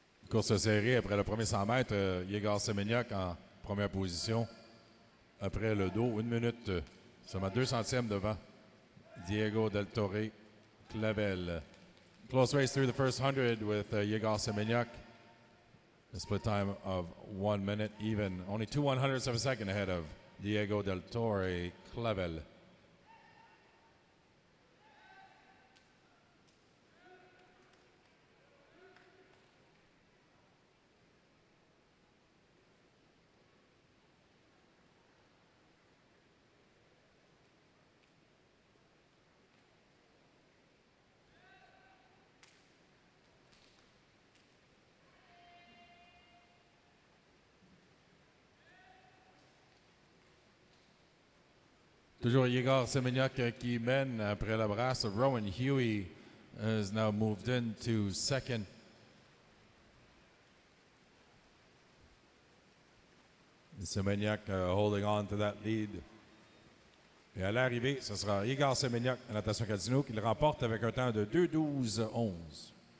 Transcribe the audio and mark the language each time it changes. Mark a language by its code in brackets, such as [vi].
[fr] Course serrée après le premier 100 mètres. Yegor Semeniuk en première position. Après le dos, 1 minute, seulement 2 centièmes devant Diego Del Torre Clavel. [en] Close race through the first 100 with Yegor Semeniuk. A split time of 1 minute even. Only 2/100ths of a second ahead of Diego Del Torre Clavel. [fr] Toujours Yegor Semeniuk qui mène après la brasse. [en] Rowan Huey has now moved into second. Semeniuk holding on to that lead. [fr] Et à l'arrivée, ce sera Yegor Semeniuk à natation casino qui le remporte avec un temps de 2:12:11.